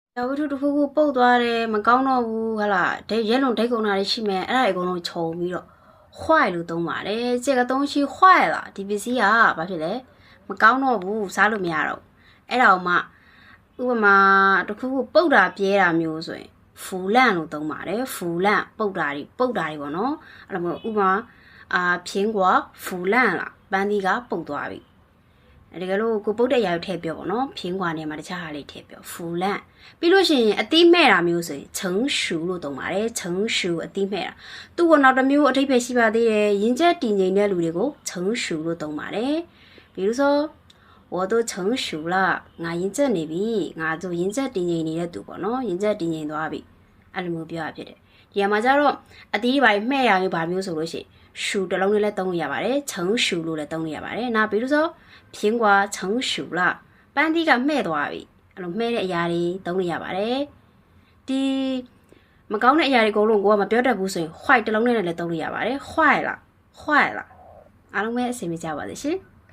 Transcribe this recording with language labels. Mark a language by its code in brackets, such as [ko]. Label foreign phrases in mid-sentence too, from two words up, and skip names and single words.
[my] ဝတ္ထုတစ်ခုခုပုတ်သွားတယ်မကောင်းတော့ဘူးဟလာဒိတ်ရဲလုံဒိတ်ကုန်တာတွေရှိမယ်အဲ့ဒါအကုန်လုံးခြုံပြီးတော့坏လို့သုံးပါတယ် [zh] 这个东西坏了 [my] ဒီပစ္စည်းကဘာဖြစ်လဲမကောင်းတော့ဘူးစားလို့မရတော့အဲ့ဒါမှဥပမာတစ်ခုခု ပုတ်တာပြဲတာမျိုးဆိုရင်ဖူလန့်လို့သုံးပါတယ်ဖူလန့်ပုတ်တာတွေပေါ့နော်အဲ့လိုမျိုးဥပမာ [zh] 苹果腐烂了 [my] ပန်းသီးကပုတ်သွားပြီတကယ်လို့ကိုပုတ်တဲ့အရာကိုထည့်ပြောပေါ့နော်ဖင်းကွာနေ မှာတခြားဟာလေးထည့်ပြောဖူလန့်ပြီးလို့ရှိရင်အသီးမဲ့တာမျိုးဆိုရင်成熟လို့သုံးပါတယ်成熟အသီးမဲ့တာသူ့ကနောက်တစ်မျိုးအထိပ္ပယ်ရှိပါသေး တယ်ရင်းချက်တည်ငြိမ်တဲ့လူတွေကို成熟လို့သုံးပါတယ် [zh] 比如说我都成熟了 [my] ငါရင်းချက်နေပြီ ငါတို့ရင်းချက်တည်ငြိမ်နေတဲ့သူပေါ့နော်ရင်းချက်တည်ငြိမ်သွားပြီအဲ့လိုမျိုးပြောရဖြစ်တယ်ဒီမှာကျတော့အသီးပိုင်းမှဲ့ရမျိုးဗာမျိုးဆိုလို့ရှိရင်ရှူတစ်လုံးလေးလည်းသုံးလို့ရပါတယ်成熟လို့လည်းသုံးလို့ရပါတယ်နောက် [zh] 比如说苹果成熟了 [my] ပန်းသီးကမှဲ့သွားပြီအဲ့လိုမှဲ့တဲ့အရာတွေသုံးလို့ရပါတယ်ဒီမကောင်းတဲ့အရာတွေအကုန်လုံးကိုကမပြောတတ်ဘူးဆိုရင် white တစ်လုံးနဲ့လည်းသုံးလို့ရပါတယ် [zh] 坏了 [my] အားလုံးပဲအဆင်ပြေကြပါစေရှင်